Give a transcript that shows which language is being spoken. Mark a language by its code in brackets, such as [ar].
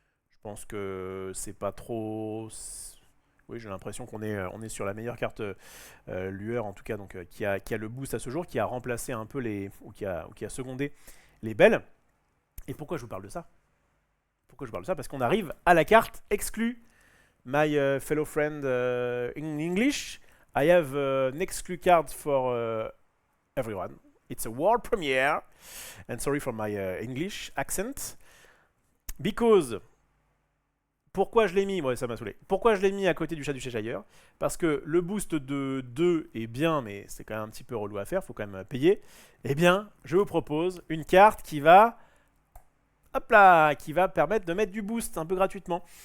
[fr] Je pense que c'est pas trop. Oui, j'ai l'impression qu'on est sur la meilleure carte lueur, en tout cas, donc, qui a le boost à ce jour, qui a remplacé un peu ou qui a secondé les belles. Et pourquoi je vous parle de ça? Parce qu'on arrive à la carte exclue. [en] My fellow friend in English, I have an exclu card for everyone. It's a world premiere, and sorry for my English accent. [fr] Because... Pourquoi je l'ai mis? Ouais, ça m'a saoulé. Pourquoi je l'ai mis à côté du chat du Cheshire? Parce que le boost de 2 est bien, mais c'est quand même un petit peu relou à faire, faut quand même payer. Eh bien, je vous propose une carte qui va... Hop là, qui va permettre de mettre du boost un peu gratuitement.